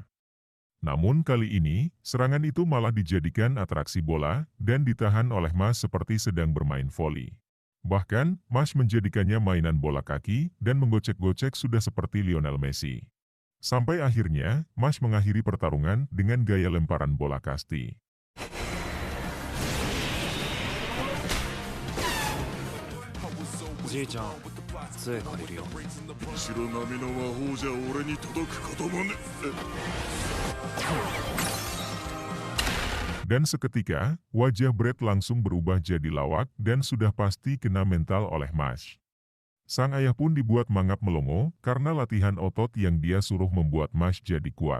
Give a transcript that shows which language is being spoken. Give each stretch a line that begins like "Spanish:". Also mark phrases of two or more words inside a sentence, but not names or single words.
Indonesian: Namun kali ini, serangan itu malah dijadikan atraksi bola dan ditahan oleh Mash seperti sedang bermain voli. Bahkan, Mash menjadikannya mainan bola kaki dan menggocek-gocek sudah seperti Lionel Messi. Sampai akhirnya, Mash mengakhiri pertarungan dengan gaya lemparan bola kasti.
Japanese: じいちゃん、杖借りるよ。白波の魔法じゃ俺に届くこともね。
Indonesian: Dan seketika, wajah Brad langsung berubah jadi lawak dan sudah pasti kena mental oleh Mash. Sang ayah pun dibuat mangap melongo karena latihan otot yang dia suruh membuat Mash jadi kuat.